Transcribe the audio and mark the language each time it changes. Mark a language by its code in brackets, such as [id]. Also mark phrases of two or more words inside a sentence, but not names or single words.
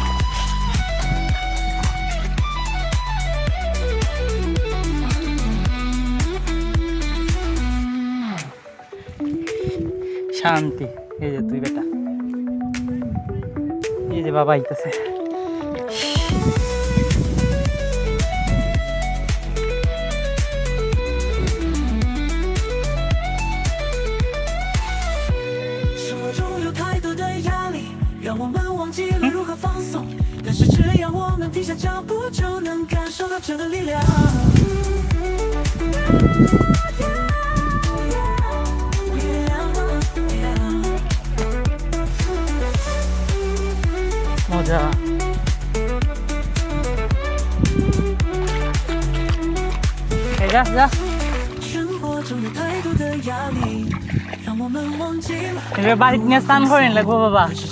[bn] শান্তি। এই যে তুই বেটা, এই যে বাবা আইতেছে। [zh] 让我们忘记了如何放松，但是只要我们停下脚步，就能感受到这个力量。 [bn] মজা। এই যা যা, এবার বাড়িতে নিয়ে স্নান করে লাগবো বাবা।